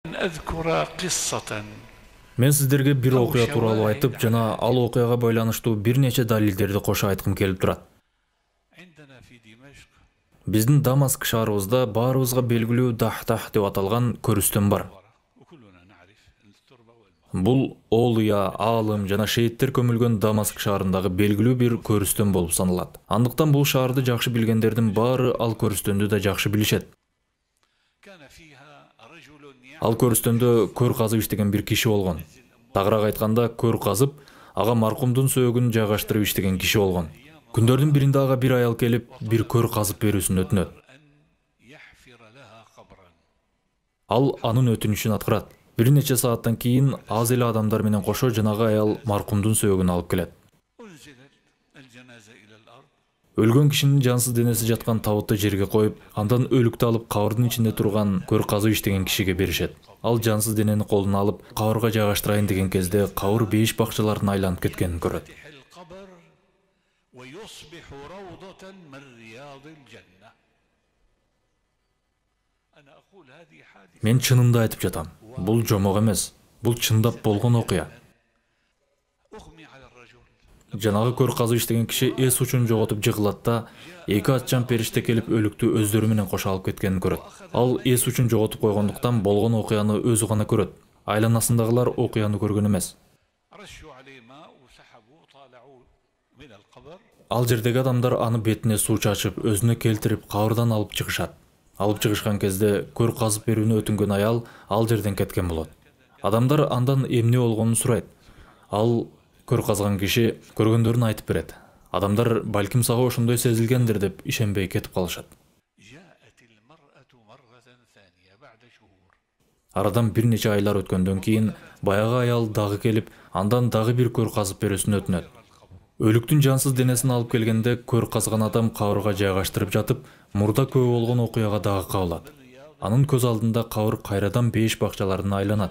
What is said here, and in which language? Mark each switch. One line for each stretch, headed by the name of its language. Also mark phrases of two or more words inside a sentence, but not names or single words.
Arabic: أذكر قصة
Kyrgyz: Мен сіздерге бір окуя тууралуу айтып, жана ал окуяга байланыштуу бир нече далилдерди кошо айткым келип турат.
Arabic: عندنا في دمشق
Kyrgyz: Биздин Дамаск шаарыбызда баарыбызга белгилүү Дахтах деп аталган көрүстөн бар.
Arabic: وكلنا نعرف التربة والماء.
Kyrgyz: Бул Олуя, Аалым жана шейиттер көмүлгөн Дамаск шаарындагы белгилүү бир көрүстөн болуп саналат. Андыктан бул шаарды жакшы билгендердин баары ал көрүстөндү да жакшы билишет.
Arabic: كان فيها رجل
Kyrgyz: Ал көрүстөндө көр казып иштеген бир киши болгон. Тагыраак айтканда, көр казып, ага маркумдун сөөгүн жайгаштырып иштеген киши болгон. Күндөрдүн биринде ага бир аял келип, бир көр казып берүүсүн өтүнөт.
Arabic: أن يحفر لها قبرا.
Kyrgyz: Ал анын өтүнүшүн аткарат. Бир нече сааттан кийин аз эле адамдар менен кошо жанагы аял маркумдун сөөгүн алып келет.
Arabic: أنزلت الجنازة إلى الأرض.
Kyrgyz: Өлгөн кишинин жансыз денеси жаткан табытты жерге коюп, андан өлүктү алып кабырдын ичинде турган көр казып иштеген кишиге беришет. Ал жансыз денени колуна алып кабырга жайгаштырайын деген кезде кабыр бейиш бакчаларына айланып кеткенин көрөт.
Arabic: يفتح القبر ويصبح روضة من رياض الجنة. أنا أقول هذه حادثة
Kyrgyz: Мен чынында айтып жатам. Бул жомок эмес. Бул чындап болгон окуя.
Arabic: أغمي على الرجل.
Kyrgyz: Жанагы көр казып иштеген киши эс учун жоготуп жыгылат да, эки атчан периште келип өлүктү өздөрү менен кошо алып кеткенин көрөт. Ал эс учун жоготуп койгондуктан болгон окуяны өзү гана көрөт. Айланасындагылар окуяны көргөн эмес.
Arabic: رشوا عليه ماء وسحبوا طالعوا من القبر.
Kyrgyz: Ал жердеги адамдар аны бетине суу чачып, өзүнө келтирип, кабырдан алып чыгышат. Алып чыгышкан кезде көр казып берүүнү өтүнгөн аял ал жерден кеткен болот. Адамдар андан эмне болгонун сурайт. Ал көр казган киши көргөндөрүн айтып берет. Адамдар балким сага ошондой сезилгендир деп ишенбей кетип калышат.
Arabic: جاءت المرأة مرة ثانية بعد شهور.
Kyrgyz: Арадан бир нече айлар өткөндөн кийин баягы аял дагы келип, андан дагы бир көр казып берүүсүн өтүнөт. Өлүктүн жансыз денесин алып келгенде көр казган адам кабырга жайгаштырып жатып, мурда көбү болгон окуяга дагы кабылат. Анын көз алдында кабыр кайрадан бейиш бакчаларына айланат.